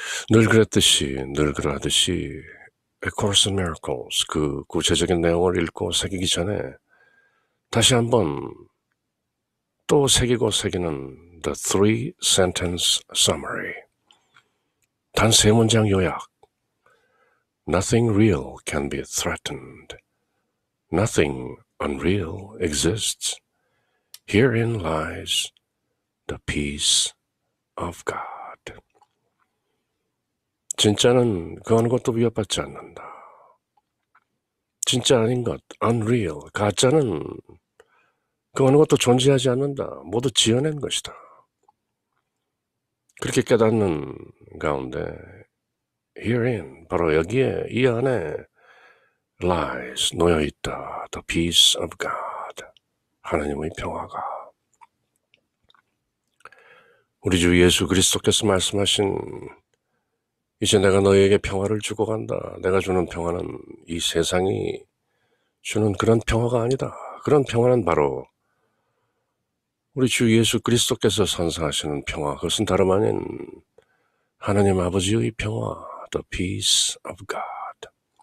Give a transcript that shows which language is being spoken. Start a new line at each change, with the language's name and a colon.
Korean: 늘 그러하듯이 A Course in Miracles, 그 구체적인 내용을 읽고 새기기 전에 다시 한번 또 새기는 The Three Sentence Summary, 단 3문장 요약.
English: Nothing real can be threatened. Nothing unreal exists. Herein lies the peace of God.
Korean: 진짜는 그 어느 것도 위협받지 않는다. 진짜 아닌 것, unreal, 가짜는 그 어느 것도 존재하지 않는다. 모두 지어낸 것이다. 그렇게 깨닫는 가운데 herein, 바로 여기에, 이 안에 lies, 놓여있다.
English: The peace of God,
Korean: 하나님의 평화가. 우리 주 예수 그리스도께서 말씀하신 이제 내가 너희에게 평화를 주고 간다. 내가 주는 평화는 이 세상이 주는 그런 평화가 아니다. 그런 평화는 바로 우리 주 예수 그리스도께서 선사하시는 평화, 그것은 다름 아닌 하나님 아버지의 평화,
English: the peace of God.